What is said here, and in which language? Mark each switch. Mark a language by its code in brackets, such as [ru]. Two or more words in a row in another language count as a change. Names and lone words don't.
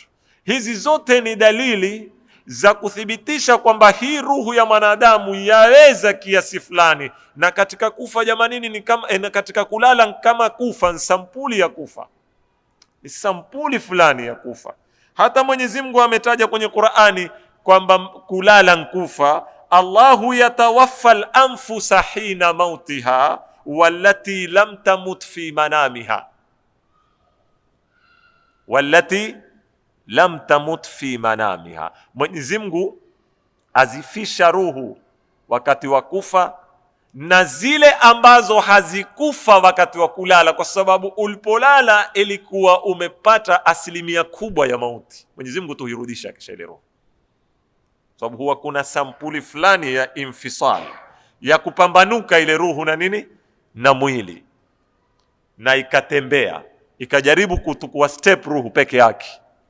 [sw] Hizi zote ni dalili za kuthibitisha kwamba hii ruhu ya mwanadamu yaweza kiasi fulani, na katika kufa jamanini ni kama, katika kulala kama kufa, ni sampuli ya kufa, ni sampuli fulani ya kufa. Hata Mwenyezi Mungu ametaja kwenye Qur'ani kwamba kulala nkufa. [ar] الله يتوفى الأنفس حين موتها والتي لم تمت في منامها والتي لم تمت في منامها. [sw] Mwenyezi Mungu azifisha ruhu wakati wa kufa, na zile ambazo hazikufa wakati wa kulala, kwa sababu ulipolala ilikuwa umepata asilimia kubwa ya mauti. Mwenyezi Mungu tuhirudisha kisha ile roho, sababu huwa kuna sampuli fulani ya infisal, ya kupambanuka ile ruhu na nini na mwili, na ikatembea ikajaribu kutukua step ruhu peke yake.